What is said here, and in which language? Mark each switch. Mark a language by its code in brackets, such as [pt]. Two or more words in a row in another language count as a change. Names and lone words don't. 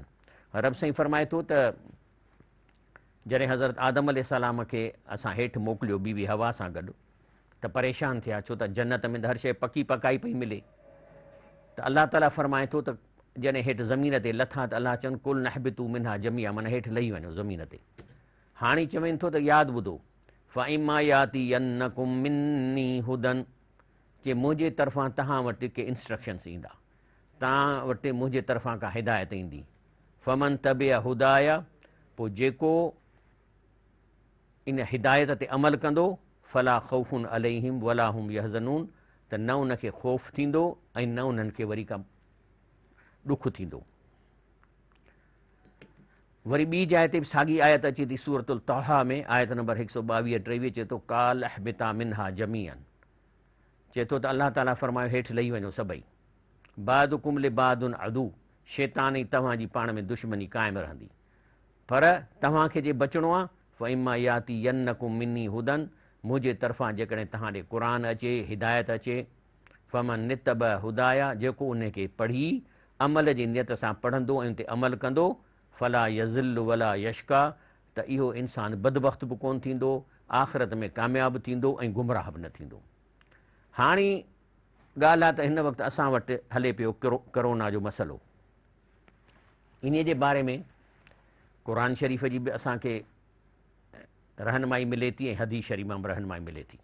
[sd] रब साईं फ़रमाए थो त जॾहिं हज़रत आदम अलैहिस्सलाम खे असां हेठि मोकिलियो बीवी हवा सां गॾु, त परेशान थिया, छो त जन्नत में त हर शइ पकी पकाई पई मिले। त अलाह ताला फ़रमाए थो त जॾहिं हेठि ज़मीन ते लथा त अलाह चवनि [ar] قلنا اهبطوا منها جميعا, [sd] माना हेठि लही वञो ज़मीन ते। हाणे चवनि थो त यादि ॿुधो, [ar] فإما يأتينكم مني هدى, [sd] जे मुंहिंजे तरफ़ां तव्हां वटि के इंस्ट्रक्शन्स ईंदा, तव्हां वटि मुंहिंजे तरफ़ां का हिदायत ईंदी। [ar] فمن تبع هداي, [sd] पोइ जेको इन हिदायत ते अमल कंदो, [ar] فلا خوف عليهم ولا هم يحزنون, [sd] त न उनखे ख़ौफ़ थींदो ऐं न उन्हनि खे वरी का ॾुख थींदो। वरी ॿी जाइ ते बि साॻी आयत अचे थी सूरतुल तहा में, आयत नंबर 122-23, चए थो [ar] قال اهبطا منها جميعا, [sd] चए थो त अलाह ताला फ़रमायो हेठि लही वञो सभई। [ar] بعضكم لبعض عدو, [sd] शैतान ई तव्हांजी पाण में दुश्मनी क़ाइमु रहंदी, पर तव्हांखे जे बचिणो आहे [ar] فإما يأتينكم مني هدى, [sd] मुंहिंजे तरफ़ां जेकॾहिं तव्हां ॾे क़ुरान अचे, हिदायत अचे, [ar] فمن اتبع هداي, [sd] जेको उनखे पढ़ी अमल जी नियत सां पढ़ंदो ऐं उन ते अमल कंदो, [ar] فلا يضل ولا يشقى, [sd] त इहो इंसानु बदबख़्त बि कोन थींदो, आख़िरत में कामयाबु थींदो ऐं गुमराह बि न थींदो। हाणे ॻाल्हि आहे त हिन वक़्तु असां वटि हले पियो करोना जो मसइलो, इन जे बारे में क़ुरान शरीफ़ जी बि असांखे रहनुमाई मिले थी ऐं हदीस शरीफ़ मां बि रहनुमाई मिले थी।